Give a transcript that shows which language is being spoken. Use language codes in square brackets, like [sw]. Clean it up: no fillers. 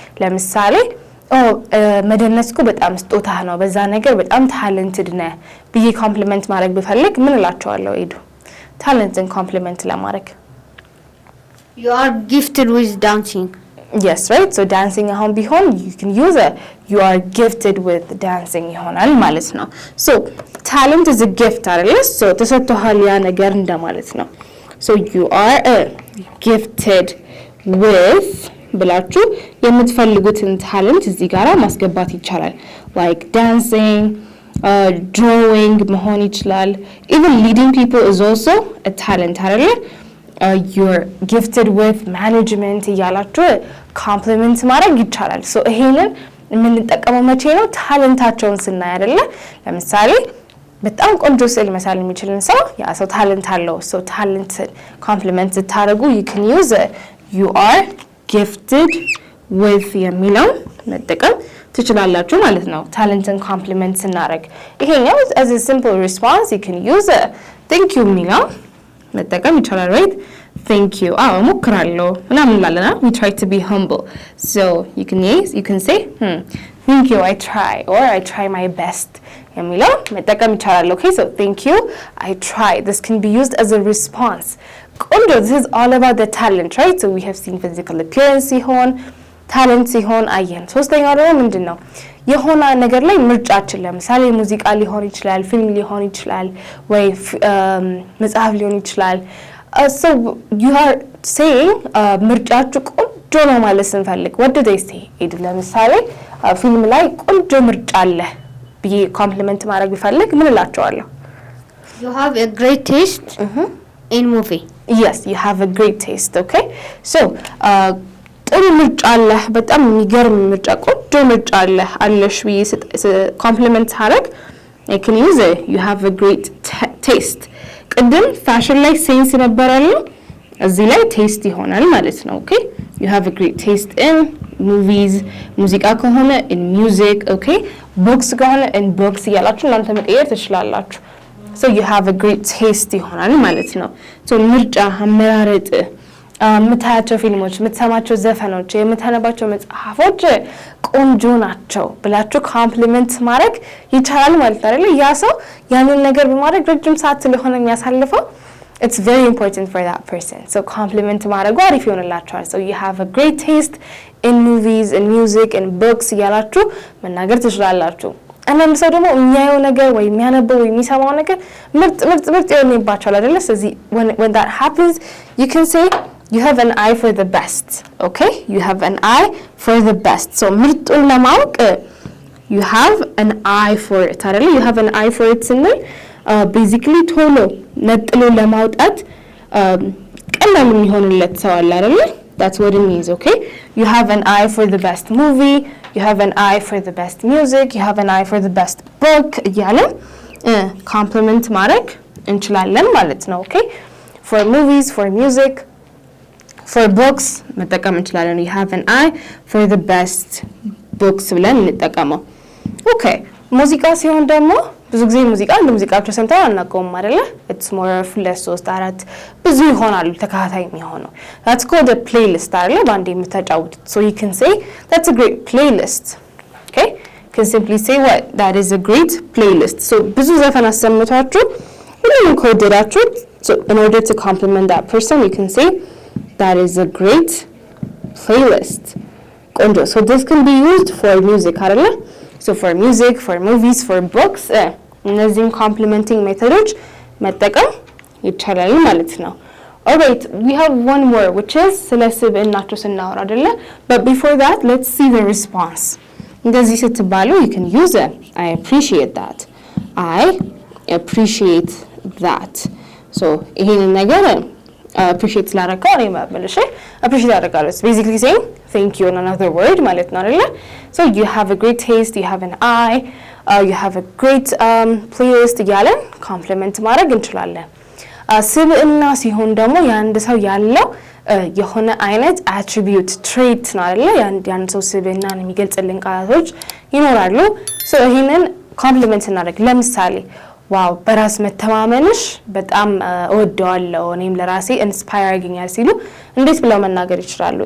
[am] ለምሳሌ መደነስኩ በጣም ስጦታ ነው፣ በዛ ነገር በጣም ታለንትድ ነህ ብዬ ኮምፕሊመንት ማድረግ ብፈልግ ምን እላቸዋለሁ? ሄዱ ታለንትን ኮምፕሊመንት ለማድረግ [en] you are gifted with dancing. yes right so dancing አሁን ቢሆን you can use it you are gifted with dancing [am] ይሆናል ማለት ነው። [en] so talent is a gift አይደል? so [am] ተሰጥቷል ያ ነገር እንደማለት ነው። [en] so you are gifted with [am] ብላችሁ የምትፈልጉትን ታለንት እዚህ ጋራ ማስገባት ይቻላል። [en] like dancing, drawing መሆን ይችላል። even leading people is also a talent አይደል? you're gifted with management [am] እያላችሁ ኮምፕሊመንት ማድረግ ይቻላል። so ይሄንን የምንጠቀመው መቼ ነው? ታለንታቸውን ስናይ አይደለ? ለምሳሌ በጣም ቆንጆ ስዕል መሳል የሚችልን ሰው ያ ሰው ታለንት አለው። so ታለንት ኮምፕሊመንት ስታደርጉ [en] you can use it you are gifted with [am] የሚለው መጠቀም ትችላላችሁ ማለት ነው። ታለንትን ኮምፕሊመንት ስናደርግ ይሄኛው [en] as a simple response you can use it thank you [am] የሚለው መጠቀም ይቻላል right thank you ሞክራለሁ ምናምን እንላለና [en] we try to be humble so you can say thank you I try or I try my best የሚለው መጠቀም ይቻላል። okay so thank you I try this can be used as a response ቆንጆ this is all about the talent right so we have seen physical appearance ሲሆን talent ሲሆን አየን። [am] ሶስተኛው ደግሞ ምንድነው? የሆነ ነገር ላይ ምርጫችን ለምሳሌ ሙዚቃ ሊሆን ይችላል፣ ፊልም ሊሆን ይችላል፣ ወይ መጽሐፍ ሊሆን ይችላል። [en] so you are saying [am] ምርጫችሁ ቆንጆ ነው ማለት ስንፈልግ [en] what do they say? [am] ለምሳሌ ፊልም ላይ ቆንጆ ምርጫ አለ ብዬ ኮምፕሊመንት ማድረግ ቢፈልግ ምን እላቸዋለሁ? [en] you have a great taste in movie. yes you have a great taste okay so [am] ጥሩ ምርጫ አለ፣ በጣም የሚገርም ምርጫ፣ ቆንጆ ምርጫ አለ አለሽ ብዬ [en] ኮምፕሊመንት አደረግ I can use it you have a great taste። [am] ቅድም ፋሽን ላይ ሴንስ ነበር ያለው እዚህ ላይ ቴስት ይሆናል ማለት ነው። [en] okay you have a great taste in movies [am] ሙዚቃ ከሆነ in music okay books ከሆነ in books እያላችሁ እናንተ መቀየር ትችላላችሁ። [en] so you have a great taste [am] ይሆናል ማለት ነው። so ምርጫ አመራረጥ የምታያቸው ፊልሞች፣ የምትሰማቸው ዘፈኖች፣ የምታነባቸው መጽሐፎች ቆንጆ ናቸው ብላችሁ ኮምፕሊመንት ማድረግ ይቻላል ማለት አይደል? ያ ሰው ያንን ነገር በማድረግ ረጅም ሰዓት ስለሆነ የሚያሳልፈው [en] it's very important for that person. [am] So compliment ማድረጉ አሪፍ ይሆንላችኋል. [en] So you have a great taste in movies, in music, in books እያላችሁ መናገር ትችላላችሁ. [am] አንዳንድ ሰው ደግሞ የሚያየው ነገር ወይ የሚያነበው ወይ የሚሰማው ነገር ምርጥ ይሆንባቸዋል አይደለ? [en] ስለዚህ when that happens, you can say you have an eye for the best. Okay? You have an eye for the best. So [am] ምርጡን ለማወቅ [en] you have an eye for it አይደለ? You have an eye for it [am] ስንል basically ቶሎ ነጥሎ ለማውጣት ቀላል የሚሆንለት ሰው አለ አይደለ? [en] That's what it means, okay? You have an eye for the best movie, you have an eye for the best music, you have an eye for the best book [am] እያለን compliment ማድረግ እንችላለን ማለት ነው, [en] okay? For movies, for music, for books መጠቀም እንችላለን. You have an eye for the best books ብለን እንጠቀመው. [am] Okay, ሙዚቃ ሲሆን ደግሞ ብዙ ጊዜ ሙዚቃ እንደ ሙዚቃቸው ሰምተው አናውቀውም አይደለ? [en] It's more of 2 3 4 [am] ብዙ ይሆናሉ ተከታታይ የሚሆነው. [en] That's called a playlist አይደለ? [am] ባንዴ የምታጫውቱት. [en] So you can say that's a great playlist. Okay? You can simply say what? That is a great playlist. So [am] ብዙ ዘፈን አሰምቷችሁ ሁሉንም ከወደዳችሁት, [en] so in order to compliment that person you can say that is a great playlist. ቆንጆ. So this can be used for music አይደለ? So for music, for movies, for books, [am] እነዚህን complimenting methods መጠቀም ይቻላል ማለት ነው. [en] Alright, we have one more which is [am] ስለ ስብዕናቸው ስናወራ አይደለ? [en] But before that, let's see the response. [am] እንደዚህ ስትባሉ [en] you can use it. I appreciate that. I appreciate that. So [am] ይሄንን ነገር appreciate ስላደረገው እኔ መልሼ appreciate አደርጋለሁ. [en] It's basically saying thank you in another word ማለት ነው አይደለ? So you have a great taste, you have an eye, you have a great playlist እያለን [am] ኮምፕሊመንት ማድረግ እንችላለን. ስብዕና ሲሆን ደግሞ የአንድ ሰው ያለው የሆነ አይነት attribute trait ነው አይደለ? የአንድ ሰው ስብዕናን የሚገልጽልን ቃላቶች ይኖራሉ. [en] So [am] ይሄንን ኮምፕሊመንት እናደርግ. ለምሳሌ ዋው በራስ መተማመንሽ በጣም እወደዋለሁ እኔም ለራሴ ኢንስፓየር ያገኛል ሲሉ እንዴት ብለው መናገር ይችላሉ?